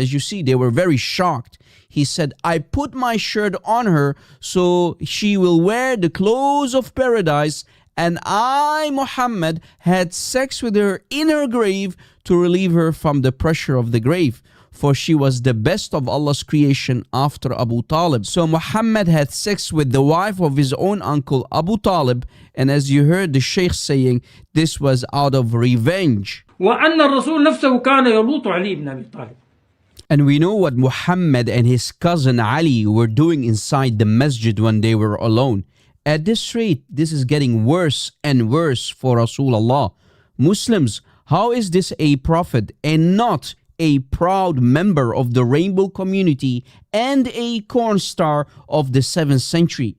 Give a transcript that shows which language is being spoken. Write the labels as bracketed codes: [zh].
[en] As you see, they were very shocked. He said, "I put my shirt on her so she will wear the clothes of paradise, and I, Muhammad, had sex with her in her grave to relieve her from the pressure of the grave. For she was the best of Allah's creation after Abu Talib." So Muhammad had sex with the wife of his own uncle Abu Talib, and as you heard the Shaykh saying, this was out of revenge. [ar] وأن الرسول نفسه كان يلوط علي بن أبي طالب. [en] And we know what Muhammad and his cousin Ali were doing inside the masjid when they were alone. At this rate, this is getting worse and worse for Rasulullah. Muslims, how is this a prophet and not a proud member of the rainbow community and a cornstar of the 7th century?